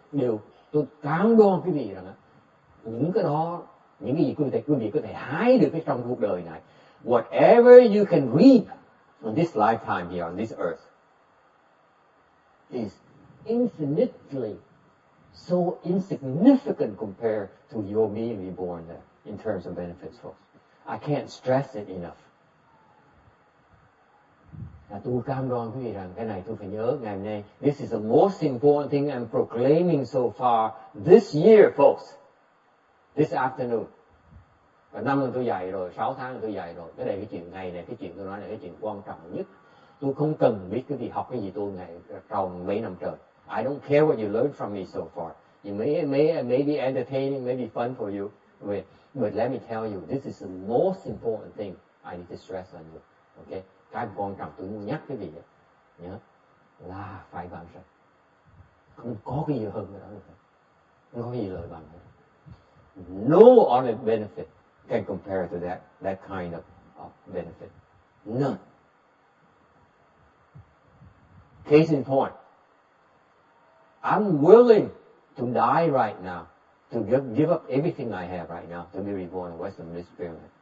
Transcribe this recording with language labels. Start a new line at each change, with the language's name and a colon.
Vietnamese: Điều tôi cám đoan quý vị rằng những cái đó, những cái gì quý vị có thể hái được cái trong cuộc đời này.
English: Whatever you can reap on this lifetime here on this earth is infinitely so insignificant compared to your being reborn there in terms of benefits, folks. I can't stress it enough.
Vietnamese: Tôi cam đoan quý vị rằng cái này tôi phải nhớ ngày hôm nay.
English: This is the most important thing I'm proclaiming so far this year, folks. This afternoon.
Vietnamese: Và năm tôi dạy rồi, 6 tháng tôi dạy rồi. Cái này cái chuyện ngày này, cái chuyện tôi nói là cái chuyện quan trọng nhất. Tôi không cần biết cái gì học cái gì tôi ngày trong mấy năm trời.
English: I don't care what you learn from me so far. You may be entertaining, may be fun for you. But let me tell you, this is the most important thing I need to stress on you. Okay?
Vietnamese: Cái quan trọng tôi muốn nhắc cái gì vậy? Nhớ là phải vãng sanh. Không có cái gì hơn cái đó nữa. Không có gì lợi bằng nữa.
English: No other benefit can compare to that kind of benefit. None. Case in point, I'm willing to die right now, to give up everything I have right now to be reborn in Western Spirit.